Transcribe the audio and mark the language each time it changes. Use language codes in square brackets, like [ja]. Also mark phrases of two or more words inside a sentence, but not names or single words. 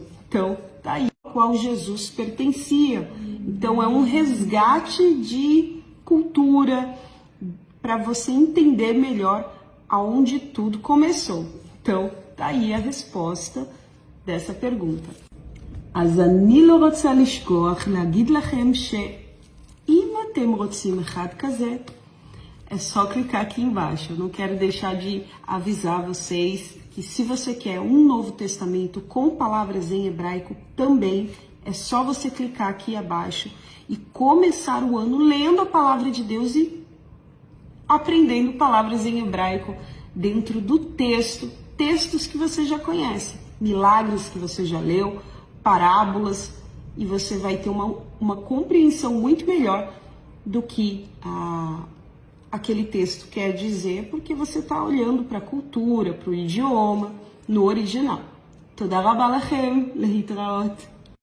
[pt] Então, tá aí ao qual Jesus pertencia. Então, é um resgate de cultura para você entender melhor aonde tudo começou. Então, tá aí a resposta dessa pergunta. [he] אז אני לא רוצה לשכוח להגיד לכם שאם אתם רוצים אחד כזה, [pt] é só clicar aqui embaixo. Eu não quero deixar de avisar vocês que se você quer um Novo Testamento com palavras em hebraico também, é só você clicar aqui abaixo e começar o ano lendo a palavra de Deus e aprendendo palavras em hebraico dentro do texto, textos que você já conhece, milagres que você já leu, parábolas, e você vai ter uma compreensão muito melhor do que aquele texto quer dizer, porque você está olhando para a cultura, para o idioma, no original. [he] תודה רבה לכם, להתראות.